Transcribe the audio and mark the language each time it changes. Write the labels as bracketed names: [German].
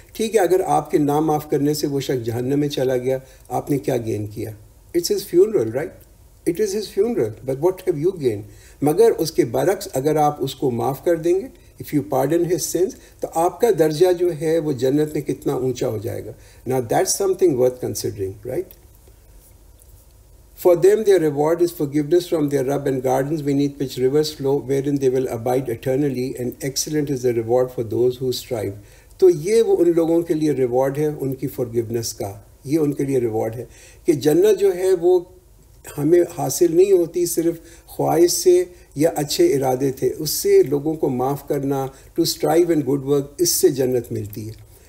[Urdu] ٹھیک ہے، اگر آپ کے نہ معاف کرنے سے وہ شخص جہنم میں چلا گیا، آپ نے کیا گین کیا؟ [English] It's his funeral, right? It is his funeral, but what have you gain? [Urdu] مگر اس کے برعکس اگر آپ اس کو معاف کر دیں گے، [English] if you pardon his sins, [Urdu] تو آپ کا درجہ جو ہے وہ جنت میں کتنا اونچا ہو جائے گا. [English] نا that's something worth considering, right? For them their reward is forgiveness from their Rabb and gardens beneath which rivers flow, wherein they will abide eternally, and excellent is the reward for those who strive. [Urdu] تو یہ وہ ان لوگوں کے لیے reward ہے ان کی forgiveness کا، یہ ان کے لیے ریوارڈ ہے کہ جنت جو ہے وہ ہمیں حاصل نہیں ہوتی صرف خواہش سے یا اچھے ارادے تھے، اس سے لوگوں کو معاف کرنا، [English] to strive and good work, [Urdu] اس سے جنت ملتی ہے.